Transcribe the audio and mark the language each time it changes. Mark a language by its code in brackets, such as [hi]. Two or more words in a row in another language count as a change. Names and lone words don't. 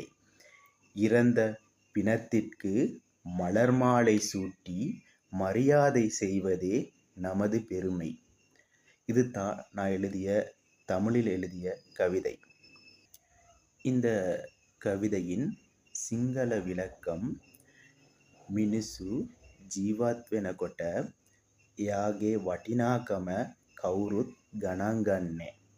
[ta] இறந்த பிணத்திற்கு மலர் மாலை சூட்டி மரியாதை செய்வதே நமது பெருமை. இது நான் தமிழில் எழுதிய கவிதை. இந்த கவிதையின் சிங்கள விளக்கம், [si] මිනිසු ජීවත් වෙනකොට එයාගේ වටිනාකම කවුරුත් ගණන් ගන්නේ.